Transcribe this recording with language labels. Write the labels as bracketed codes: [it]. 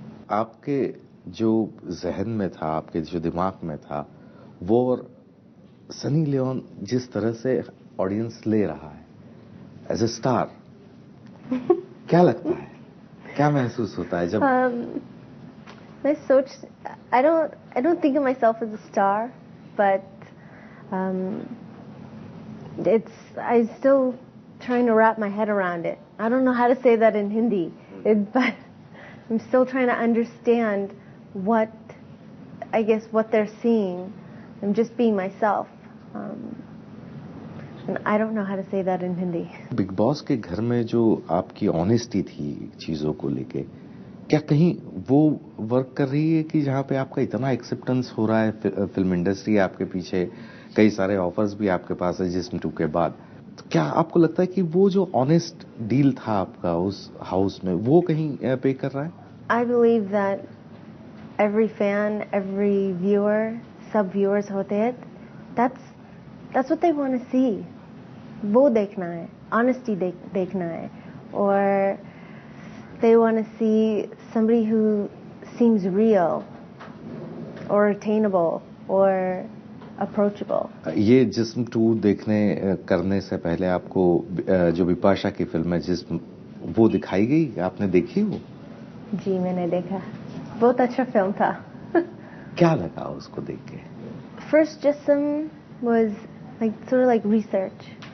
[hi] आपके जो जहन में था, आपके जो दिमाग में था, वो सनी लियोन जिस तरह से ऑडियंस ले रहा है [en] as a star, [hi] क्या लगता है, क्या महसूस होता है जब मैं सोच [en] I don't think of myself as a star, but I'm still trying to wrap my head around it. I don't know how to say that in Hindi, but I'm still trying to understand what they're seeing. I'm just being myself. And I don't know how to say that in Hindi. [hi] Big boss के घर में जो आपकी honesty थी चीजों को लेके, क्या कहीं वो वर्क कर रही है कि जहाँ पे आपका इतना एक्सेप्टेंस हो रहा है, फिल्म इंडस्ट्री आपके पीछे, कई सारे ऑफर्स भी आपके पास है जिसम 2 के बाद, तो क्या आपको लगता है कि वो जो ऑनेस्ट डील था आपका उस हाउस में, वो कहीं पे कर रहा है? [en] I believe that every fan, every viewer, [hi] सब viewers होते हैं, [en] that's what they want to see. [hi] वो देखना है, honesty देखना है, [en] or they want to see somebody who seems real or attainable or approachable. [hi] ये जिस्म 2 करने से पहले आपको जो बिपाशा की फिल्म है जिस्म, वो दिखाई गई, आपने देखी वो? जी मैंने देखा, बहुत अच्छा फिल्म था. क्या लगा उसको देख के? [en] First Jism was like sort of like research.